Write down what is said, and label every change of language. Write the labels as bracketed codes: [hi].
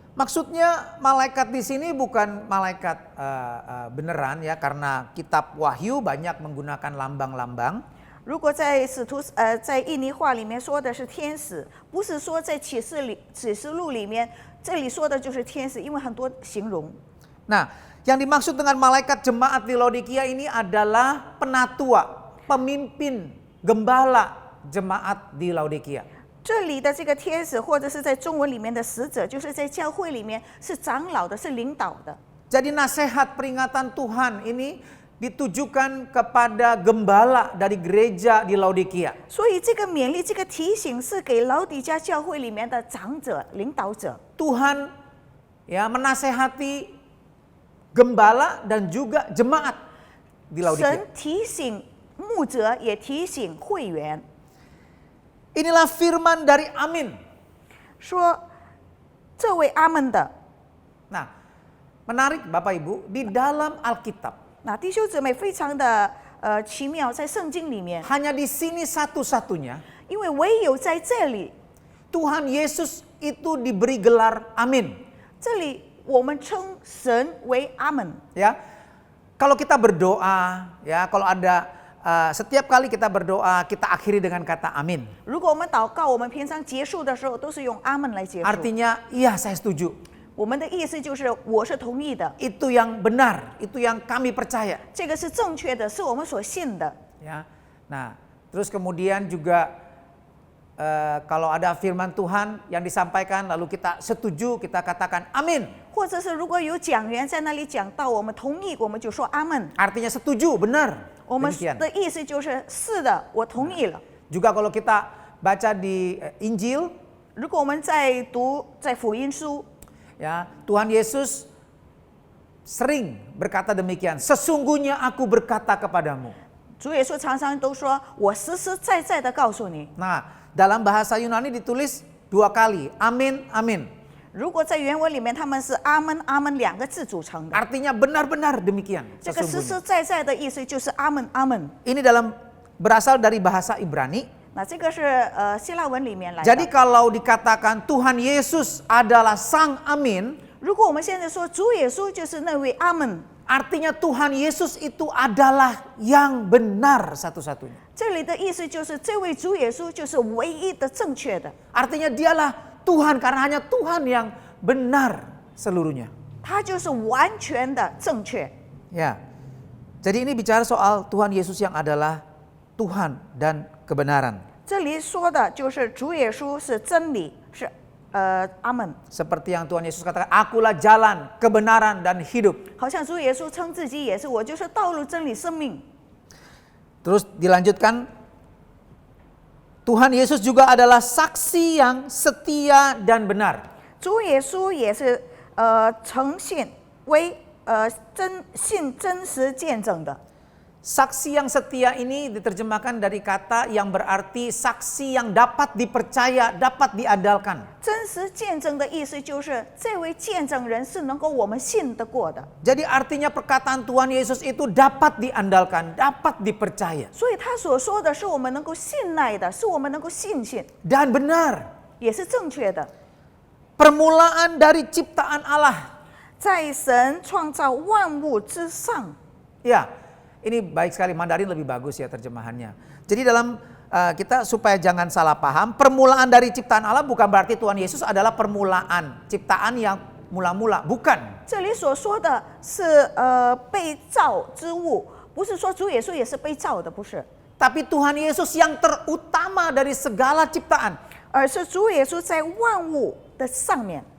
[id] Maksudnya malaikat di sini bukan malaikat beneran ya, karena kitab Wahyu banyak menggunakan lambang-lambang. [zh] 如果在在印尼话里面说的是天使，不是说在启示录里面这里说的就是天使，因为很多形容。 [id] Nah, yang dimaksud dengan malaikat jemaat di Laodikia ini adalah penatua, pemimpin, gembala jemaat di Laodikia. [zh] 这里的这个天使，或者是在中文里面的使者，就是在教会里面是长老的，是领导的。 [id] Jadi nasihat peringatan Tuhan ini ditujukan kepada gembala dari gereja di Laodikia. [zh] 所以这个勉励、这个提醒是给老底嘉教会里面的长者、领导者。 [id] Tuhan ya menasehati gembala dan juga jemaat di Laodikia. [zh] 神提醒牧者，也提醒会员， [id] Inilah firman dari Amin. [zh] 说这位阿门的。 [id] Nah, menarik Bapak Ibu, di dalam Alkitab [zh] 那弟兄姊妹非常的奇妙，在圣经里面， [id] hanya di sini satu-satunya [zh] 因为唯有在这里， [id] Tuhan Yesus itu diberi gelar amin. [zh] 这里我们称神为阿门。 [id] Ya, kalau kita berdoa, ya kalau ada setiap kali kita berdoa kita akhiri dengan kata amin. [zh] 如果我们祷告，我们平常结束的时候都是用阿门来结束。 [id] Artinya, iya saya setuju. [zh] 我们的意思就是我是同意的， [id] Itu yang benar, itu yang kami percaya. [zh] 这个是正确的，是我们所信的。 [id] Ya, nah terus kemudian juga kalau ada firman Tuhan yang disampaikan lalu kita setuju, kita katakan amin. [zh] 或者是如果有讲员在那里讲到，我们同意，我们就说阿门。 [id] Artinya setuju, benar. [zh] 我们 [id] Demikian. [zh] 的意思就是是的，我同意了。 [id] Juga kalau kita baca di Injil, [zh] 如果我们在读在福音书， [id] ya Tuhan Yesus sering berkata demikian. Sesungguhnya aku berkata kepadamu. [zh] 主耶稣常常都说：“我实实在在的告诉你。” [id] Nah, dalam bahasa Yunani ditulis 2 kali, amin, amin. [zh] 如果在原文里面他们是阿门阿门2个字组成的， [id] Artinya benar-benar demikian. [zh] 这个实 [id] Sesungguhnya. [zh] 实在在的意思就是阿门阿门。 [id] Ini berasal dari bahasa Ibrani. [zh] 那这个是希腊文里面来的。 [id] Jadi kalau dikatakan Tuhan Yesus adalah Sang Amin, [zh] 如果我们现在说主耶稣就是那位阿门， [id] artinya Tuhan Yesus itu adalah yang benar satu-satunya. [zh] 这里的意思就是这位主耶稣就是唯一的正确的， [id] Artinya dialah Tuhan karena hanya Tuhan yang benar seluruhnya. [zh] 他就是完全的正确。 [id] Ya. Jadi ini bicara soal Tuhan Yesus yang adalah Tuhan dan kebenaran. [zh] 这里说的就是主耶稣是真理，是阿门。 [id] Seperti yang Tuhan Yesus katakan, akulah jalan, kebenaran dan hidup. [zh] 好像主耶稣称自己也是，我就是道路、真理、生命。 [id] Terus dilanjutkan, Tuhan Yesus juga adalah saksi yang setia dan benar. [zh] 主耶稣也是诚信为真实见证的。 [id] Saksi yang setia ini diterjemahkan dari kata yang berarti saksi yang dapat dipercaya, dapat diandalkan. [zh] 真实见证的意思就是这位见证人是能够我们信得过的。 [id] Jadi artinya perkataan Tuhan Yesus itu dapat diandalkan, dapat dipercaya. [zh] 所以他所说的是我们能够信赖的，是我们能够信心， [id] Dan benar. [zh] 也是正确的。 [id] Permulaan dari ciptaan Allah. [zh] 在神创造万物之上， [id] Ya, ini baik sekali, Mandarin lebih bagus ya terjemahannya. Jadi dalam kita supaya jangan salah paham, permulaan dari ciptaan Allah bukan berarti Tuhan Yesus adalah permulaan ciptaan yang mula-mula, bukan. [zh] 这里所说的是被造之物，不是说主耶稣也是被造的，不是， [id] Tapi Tuhan Yesus yang terutama dari segala ciptaan. [zh] 而是主耶稣在万物的上面。